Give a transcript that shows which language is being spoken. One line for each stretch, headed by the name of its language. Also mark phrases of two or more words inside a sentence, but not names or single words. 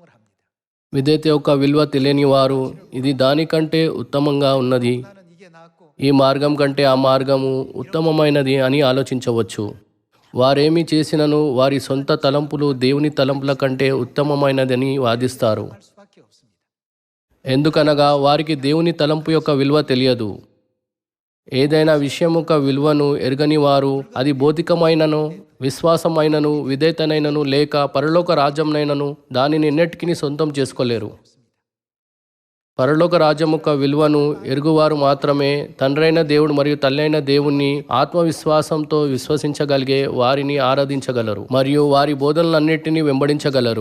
Telugu: విధేయత యొక్క విలువ తెలియని వారు ఇది దానికంటే ఉత్తమంగా ఉన్నది, ఈ మార్గం కంటే ఆ మార్గము ఉత్తమమైనది అని ఆలోచించవచ్చు. వారేమి చేసినను వారి సొంత తలంపులు దేవుని తలంపుల కంటే ఉత్తమమైనదని వాదిస్తారు.
Korean: 할 수밖에 없습니다.
Telugu: ఎందుకనగా వారికి దేవుని తలంపు యొక్క విలువ తెలియదు. ఏదైనా విషయం యొక్క విలువను ఎరగని వారు అది భౌతికమైనను, విశ్వాసమైనను, విధేయతనైనను లేక పరలోక రాజ్యంనైనను దానిని ఎన్నటికీ సొంతం చేసుకోలేరు. పరలోక రాజ్యం యొక్క విలువను ఎరుగువారు మాత్రమే తండ్రైన దేవుడు మరియు తల్లైన దేవుణ్ణి ఆత్మవిశ్వాసంతో విశ్వసించగలిగే వారిని ఆరాధించగలరు మరియు వారి బోధనలన్నిటినీ వెంబడించగలరు.